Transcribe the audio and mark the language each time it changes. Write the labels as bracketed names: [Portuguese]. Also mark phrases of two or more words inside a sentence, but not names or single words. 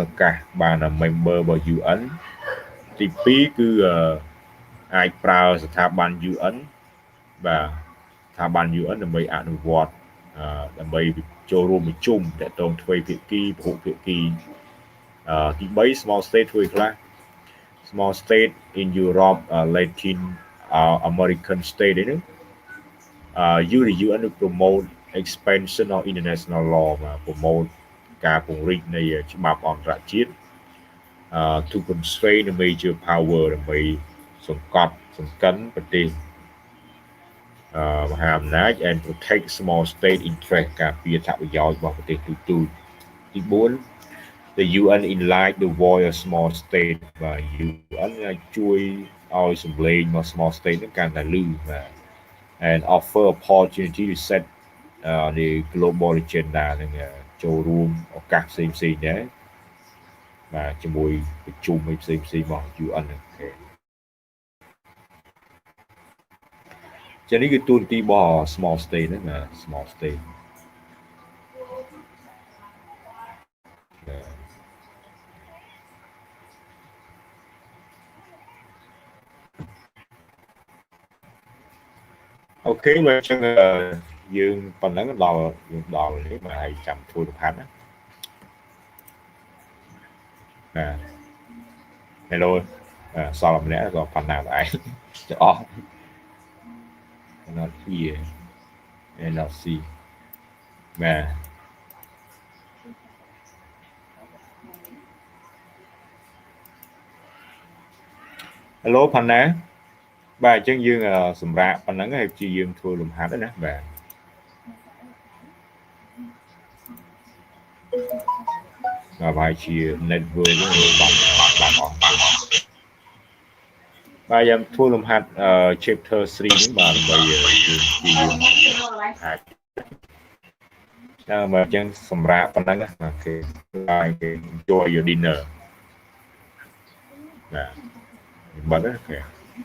[Khmer] កាសបាន member របស់ UN ទី2គឺអាចប្រើស្ថាប័ន UN បាទស្ថាប័ន UN ដើម្បីអនុ វត្តដើម្បីចូលរួមប្រជុំតាក់ទងទ្វេភាគីពហុភាគីទី3 [English] small state [Khmer] ធ្វើខ្លះ [English] small state in Europe Latin American state [Khmer] ហ្នឹង [English] use the UN to promote expansion of international law [Khmer] បាទ promote ការពង្រីកនៃច្បាប់អន្តរជាតិ [English] to constrain the major power [Khmer] ដើម្បីសង្កត់សង្កិនប្រទេ សមហាអំណាច [English] and protect small state interest [Khmer] ការពារអត្ថប្រយោជន៍របស់ប្រទេសទូទៅទី [English] 4 the UN enlight the voice of small state [Khmer] បាទ UN ជួយឲ្យសម្លេងរបស់ [English] small state [Khmer] នឹងកាន់តែលឺបាទ [English] and offer opportunity to set the global agenda [Khmer] នឹងចូលរួមឱកាសផ្សេងដែរបាទជាមួយប្រជុំផ្សេងរបស់ UN ហ្នឹងចឹងនេះគឺទូនទីរបស់ [English] small state [Khmer] ហ្នឹងណា [English] small state [Khmer] អូខេបើអញ្ចឹងយើងប៉ុណ្ណឹងដល់នេះមកឲ្យចាំធ្វើលំហាត់ណា hello សល់ម្នាក់ក៏ប៉ុណ្ណាដែរចអស់ [English] not here and not see [Khmer] បាទ hello ប៉ុណ្ណាបាទអញ្ចឹងយើងសម្រាប់ប៉ុណ្ណឹងហើយព្យាយាមធ្វើលំហាត់ណាបាទ ហើយជា network បាត់អស់បាទយើងធ្វើលំហាត់ chapter 3 នេះបាទដើម្បីយើងអាចបើអញ្ចឹងសម្រាប់ប៉ុណ្ណឹងណាគេ [English] enjoy your dinner [Khmer] បាទបាត់ទេ